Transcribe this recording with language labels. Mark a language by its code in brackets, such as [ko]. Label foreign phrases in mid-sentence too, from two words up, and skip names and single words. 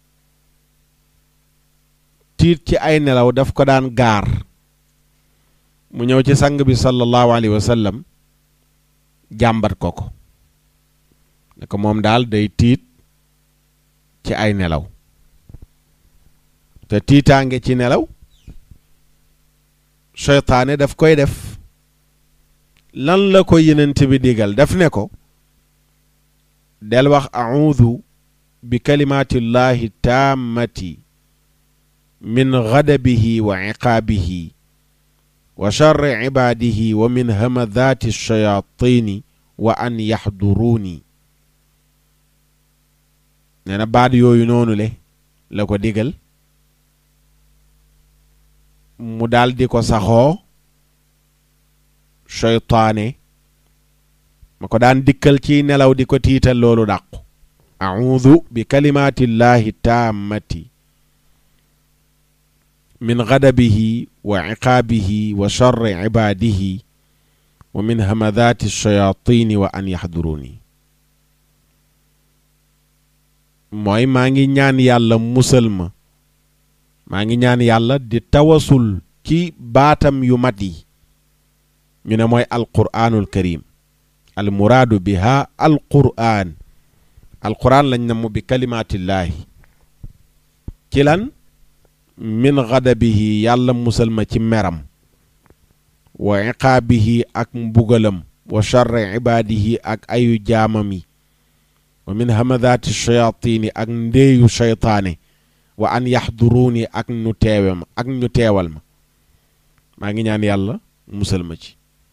[wo] tiit ci ay nelaw daf ko daan gaar mu ñëw ci sang bi [ar] صلى الله عليه وسلم [wo] jàmbat ko ne ko moom daal day tiit ci ay nelaw te tiitaange ci nelaw seytaane daf koy def lan la ko yenent bi digal daf ne ko del wax [ar] أعوذ بكلمات الله التامة من غضبه وعقابه وشر عباده ومن همزات الشياطين وأن يحضرون [wo] nee na baat yooyu noonu le la ko digal mu daal di ko saxoo seytaane ma ko daan dikkal ci nelaw di ko tiital loolu dàqu [ar] أعوذ بكلمات الله التامة من غضبه وعقابه وشر عباده ومن همزات الشياطين وأن يحضرون [wo] mooy maa ngi ñaan yàlla musal ma maa ngi ñaan yàlla di tawasul ci baatam yu mat yi ñu ne mooy [ar] القرآن الكريم المراد بها القرآن [wo] lañ na mu [ar] بكلمات الله [wo] ci lan [ar] من غضبه [wo] yàlla musal ma ci meram [ar] وعقابه [wo] ak mbugalam [ar] وشر عباده [wo] ak ayu jaamam yi [ar] ومن همزات الشياطين [wo] ak ndeeyu shaytaane [ar] وأن يحضرون [wo] ak ñu teewal ma maa ngi ñaan yàlla musal ma ci